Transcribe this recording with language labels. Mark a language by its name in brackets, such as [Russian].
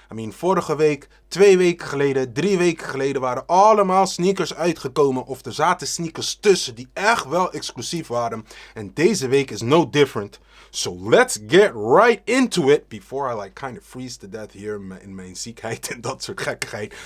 [English] I mean, [Dutch] vorige week, 2 weken geleden, 3 weken geleden waren allemaal sneakers uitgekomen. Of er zaten sneakers tussen die echt wel exclusief waren. En deze week is [English] no different. So let's get right into it. Before I kind of freeze to death here [Dutch] in mijn ziekheid en dat soort gekkigheid.